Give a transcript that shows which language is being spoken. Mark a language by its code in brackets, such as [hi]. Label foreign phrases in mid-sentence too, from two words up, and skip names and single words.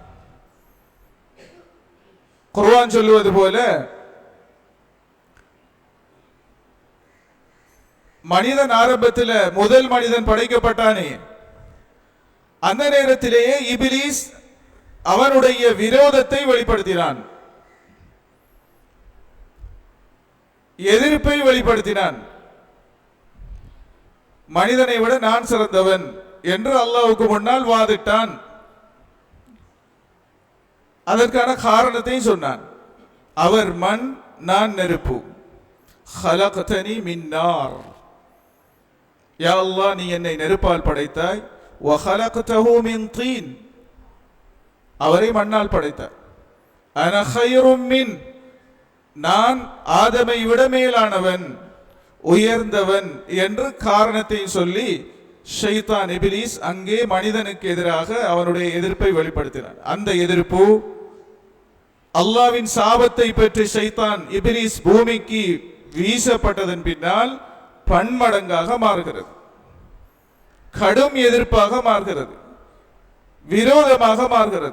[ta] குர்ஆன் சொல்லுவது போல, மனிதன் ஆரம்பத்தில் முதல் மனிதன் படைக்கப்பட்டானே, அந்த நேரத்திலேயே இபிலிஸ் அவனுடைய விரோதத்தை வெளிப்படுத்தினான், எதிர்ப்பை வெளிப்படுத்தினான். மனிதனை விட நான் சிறந்தவன் என்று அல்லாஹ்வுக்கு முன்னால் வாதிட்டான். அதற்கான காரணத்தை சொன்னான். அவர் மண், நான் நெருப்பு. [ar] خلقتني من نار. يا الله, [ta] நீ என்னை நெருப்பால் படைத்தாய். [ar] وخلقته من طين. [ta] அவரை மண்ணால் படைத்தார். [ar] أنا خير من. [ta] நான் ஆதமை விட மேலானவன், உயர்ந்தவன் என்று காரணத்தை சொல்லி ஷைத்தான் இபிலிஸ் அங்கே மனிதனுக்கு எதிராக அவனுடைய எதிர்ப்பை வெளிப்படுத்தினான். அந்த எதிர்ப்பு அல்லாஹ்வின் சாபத்தை பெற்று ஷைத்தான் இபிலிஸ் பூமிக்கு வீசப்பட்டதன் பின்னால் பன்மடங்காக மாறுகிறது, கடும் எதிர்ப்பாக மாறுகிறது, விரோதமாக மாறுகிறது.